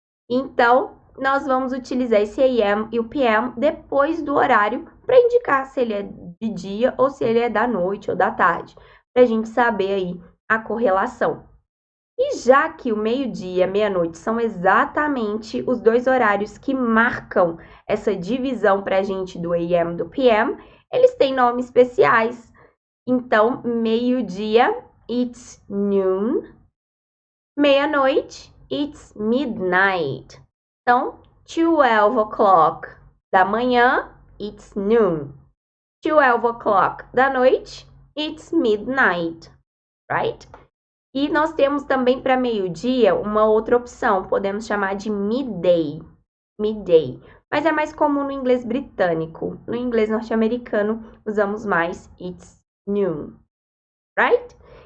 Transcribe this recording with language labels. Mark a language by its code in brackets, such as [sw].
[pt] Então, nós vamos utilizar esse AM e o PM depois do horário para indicar se ele é de dia ou se ele é da noite ou da tarde, para a gente saber aí a correlação. E já que o meio-dia e a meia-noite são exatamente os dois horários que marcam essa divisão para a gente do AM e do PM, eles têm nomes especiais. Então, meio-dia, [en] it's noon. [pt] Meia-noite, [en] it's midnight. [pt] Então, [en] 12 o'clock [pt] da manhã, [en] it's noon. 12 o'clock [pt] da noite, [en] it's midnight, [pt] right? E nós temos também para meio-dia uma outra opção, podemos chamar de midday. Midday. Mas é mais comum no inglês britânico. No inglês norte-americano, usamos mais [en] it's noon, [pt] right?